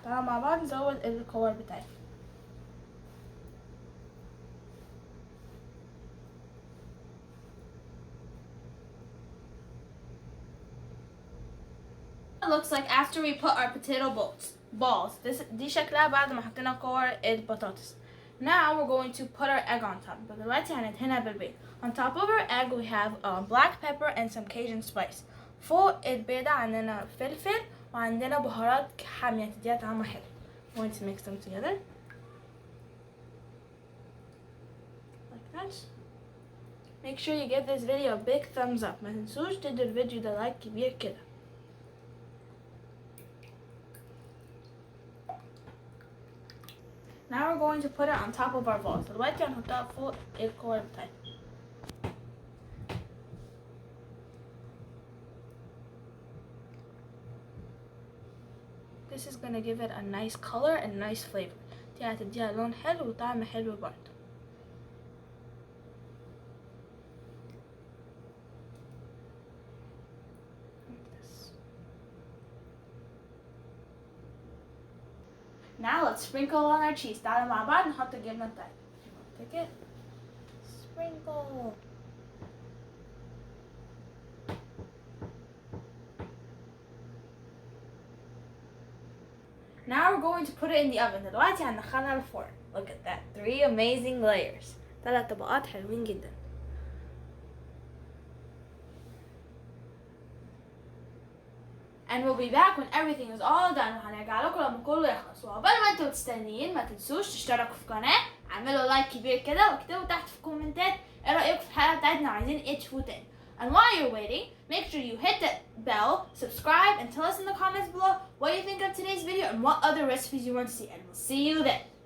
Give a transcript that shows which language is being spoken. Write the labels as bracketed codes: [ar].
[ar] تعالوا مع بعض نزود الكور بتاعتنا. [en] Looks like after we put our potato balls. [ar] دي شكلها بعد ما حطينا كور البطاطس. [en] Now we're going to put our egg on top. [ar] But دلوقتي هندهنها بالبيض. [en] On top of our egg we have black pepper and some Cajun spice. [ar] فوق البيضة عندنا فلفل وعندنا بهارات حامية تديها طعم حلو. [en] I'm going to mix them together. Like that. make sure you give this video a big thumbs up. [ar] ما تنسوش تدوا الفيديو ده لايك كبير كده. [en] Now we're going to put it on top of our balls. [ar] دلوقتي هنحطها فوق الكور بتاعتنا. [en] This is gonna give it a nice color and nice flavor. [ar] دي هتديها لون حلو وطعم حلو برضه. [en] Now let's sprinkle on our cheese. [ar] تعالوا مع بعض نحط الجبنة بتاعتنا. [en] Take it. Sprinkle. Now we're going to put it in the oven. [ar] دلوقتي هندخلها الفرن. [en] Look at that. 3 amazing layers. [ar] 3 طبقات حلوين جدا. [en] And we'll be back when everything is all done. [ar] وهنرجع لكم لما كله يخلص. وعقبال ما انتوا مستنيين ما تنسوش تشتركوا في القناة، اعملوا لايك كبير كده واكتبوا تحت في الكومنتات ايه رأيكم في الحلقة بتاعتنا وعايزين ايه تشوفوا تاني. [en] And while you're waiting, make sure you hit the bell, subscribe, and tell us in the comments below what you think of today's video and what other recipes you want to see. And we'll see you then.